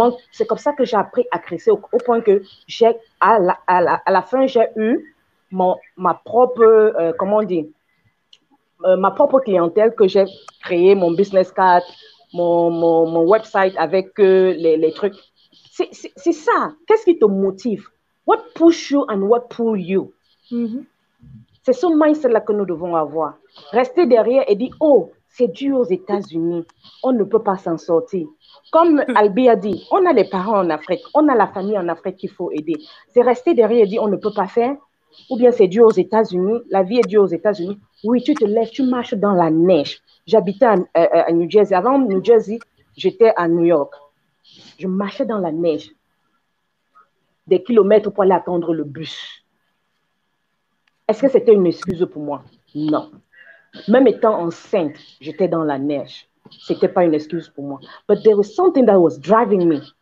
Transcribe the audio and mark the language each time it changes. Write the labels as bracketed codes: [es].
[fr] C'est comme ça que j'ai appris à créer au point que à la fin, j'ai eu ma propre, ma propre clientèle que j'ai créé, mon business card, mon website avec les trucs. C'est ça. Qu'est-ce qui te motive? [en] What push you and what pull you? [fr] C'est ce mindset-là que nous devons avoir. Rester derrière et dire, oh, c'est dur aux États-Unis. On ne peut pas s'en sortir. Comme Albi a dit, on a les parents en Afrique, on a la famille en Afrique qu'il faut aider. C'est rester derrière et dire, on ne peut pas faire. Ou bien c'est dur aux États-Unis, la vie est dure aux États-Unis. Oui, tu te lèves, tu marches dans la neige. J'habitais à New Jersey. Avant New Jersey, j'étais à New York. Je marchais dans la neige. Des kilomètres pour aller attendre le bus. Est-ce que c'était une excuse pour moi? Non. Même étant enceinte, j'étais dans la neige. Ce n'était pas une excuse pour moi. [en] But there was something that was driving me.